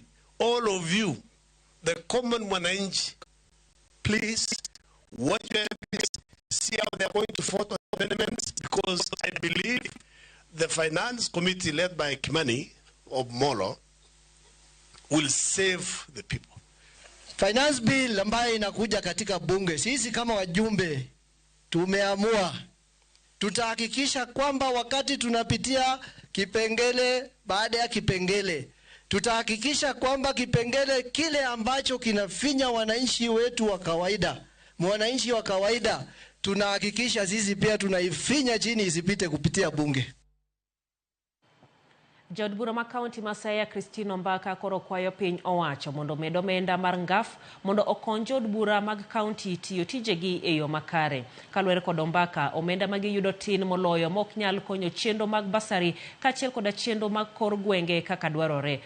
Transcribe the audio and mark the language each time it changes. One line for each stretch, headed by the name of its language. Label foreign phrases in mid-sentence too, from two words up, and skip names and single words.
English: All of you, the common mwananchi, please watch your MPs, see how they're going to vote on amendments, because I believe the Finance Committee led by Kimani of Molo will save the people. Finance bill
Swahili: ambayo inakuja katika bunge, sisi kama wajumbe tumeamua tutahakikisha kwamba wakati tunapitia kipengele baada ya kipengele, tutahakikisha kwamba kipengele kile ambacho kinafinya wananchi wetu wa kawaida, mwananchi wa kawaida, tunahakikisha sisi pia tunaifinya chini isipite kupitia bunge.
Luo (Kenya and Tanzania): Jod bura ma kaunti Masaya Christine Ombaka koro kwayo piny owacho mondo med omenda mar ngaf mondo okony jod bura mag kaunti tiyo tijegi e yo makare. Kaluwore kod Ombaka, omenda magiyudo tin moloyo mok nyal konyo chenro mag basari kaachiel koda chenro mag kor gwenge kaka dwarore.